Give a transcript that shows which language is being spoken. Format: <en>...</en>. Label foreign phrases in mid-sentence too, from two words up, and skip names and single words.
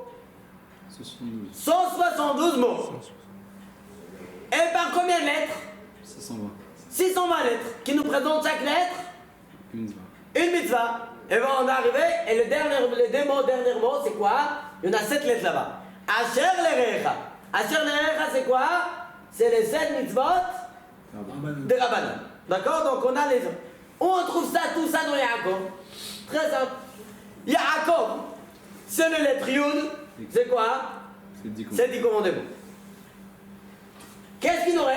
<fr>72. 172 mots. Et par combien de lettres? 620. 620 lettres. Qui nous présentent chaque lettre? Une va. Une mitzvah. Et ben on est arrivé, et les deux mots, dernier mot, c'est quoi? Il y en a 7 lettres là-bas.</fr> <he>אשר לרעך. אשר לרעך,</he> <fr>c'est quoi? C'est les 7 mitzvot de Rabbanan. D'accord? Donc on a les... Où on trouve ça, tout ça dans Yaakov? Très simple. Yaakov, c'est le lettre Yud. C'est quoi? C'est 10 C'est 10 commandements. Qu'est-ce qu'il nous reste?</fr>